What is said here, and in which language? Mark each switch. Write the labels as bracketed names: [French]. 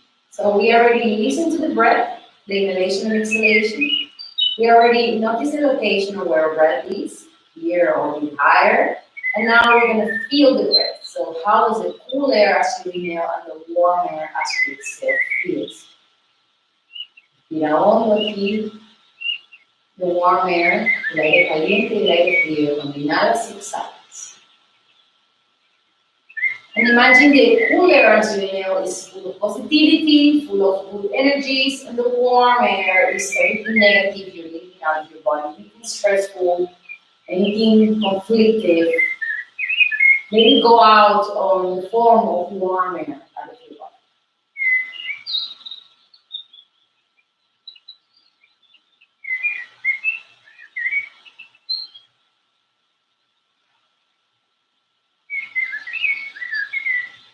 [English] So we already listened to the breath, the inhalation and exhalation. We already noticed the location of where our breath is, here or higher. And now we're going to feel the breath. So how does the cool air as you inhale and the warm air as you exhale feels? [Spanish] Mira hondo aquí, [English] the warm air, [Spanish] el aire caliente y el aire frío, cuando inhalas y exhalas. [English] And imagine the cool air as you inhale is full of positivity, full of good energies, and the warm air is everything negative you're leaving out of your body, anything stressful, anything conflictive. Let it go out on the form of warm air out of your body.